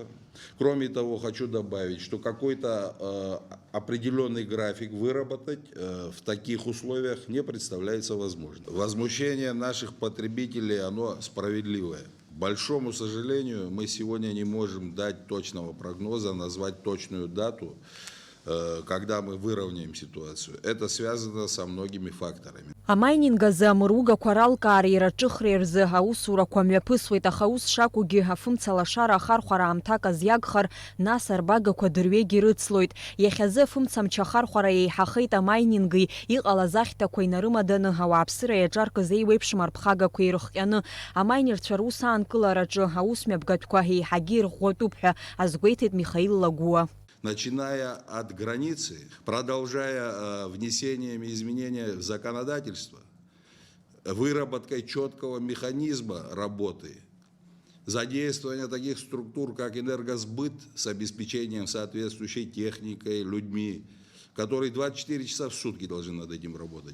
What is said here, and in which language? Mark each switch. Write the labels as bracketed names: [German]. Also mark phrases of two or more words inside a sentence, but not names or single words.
[Russian] Кроме того, хочу добавить, что какой-то определенный график выработать в таких условиях не представляется возможным. Возмущение наших потребителей, оно справедливое. К большому сожалению, мы сегодня не можем дать точного прогноза, назвать точную дату, когда мы выровняем ситуацию. Это связано со многими факторами. [Abkhazian] Амайнинг азы амыругақәа ралкаареи раҿыхреи рзы аусурақәа мҩаԥысуеит, аха ус шакәугьы афымца алашара ахархәара аамҭак азиагхар, нас арбагақәа дырҩегьых ирыцлоит. Иахьазы афымца мч ахархәара еиҳахеит амайнинги иҟалаз ахьҭақәа инарымаданы ауааԥсыра иаҿаркыз еиуеиԥшым арԥхагақәа ирыхҟьаны. Амайнерцәа рус аанкылараҿы аусмҩаԥгатәқәа еиҳагьы ирӷәӷәатәуп ҳәа азгәеиҭеит Михаил Лагуа. [Russian] Начиная от границы, продолжая внесением изменения в законодательство, выработкой четкого механизма работы, задействование таких структур, как энергосбыт с обеспечением соответствующей техникой, людьми, которые 24 часа в сутки должны над этим работать.